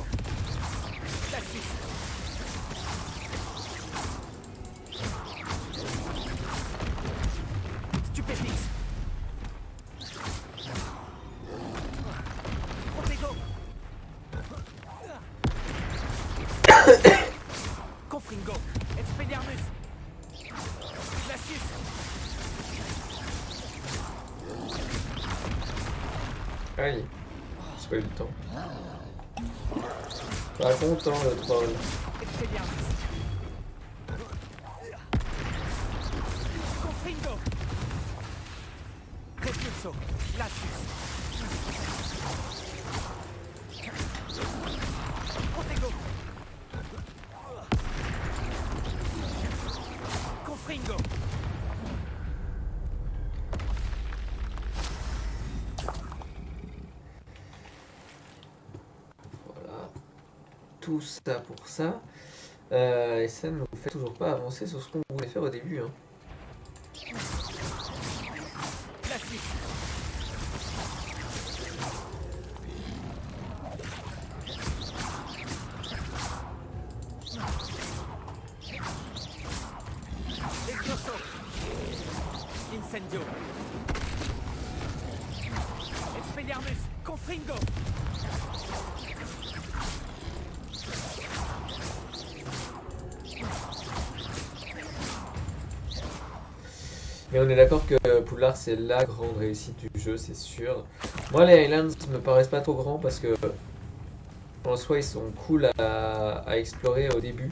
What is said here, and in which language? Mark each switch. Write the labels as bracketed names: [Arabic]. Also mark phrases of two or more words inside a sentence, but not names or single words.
[French] Glacius. Stupéfix. Protego. Confringo. Expelliarmus. Glacius. Aïe. J'ai pas eu le temps. Pas content le troll. Expelliarmus. Confringo. Repulso. Glacius. Protego. Confringo. Voilà. Tout ça pour ça. Et ça ne nous fait toujours pas avancer sur ce qu'on voulait faire au début. Hein. Glacius. Exploso. Incendio. Expelliarmus. Confringo. Mais on est d'accord que Poudlard c'est la grande réussite du jeu, c'est sûr. Moi les Highlands me paraissent pas trop grands parce que en soi ils sont cool à explorer au début.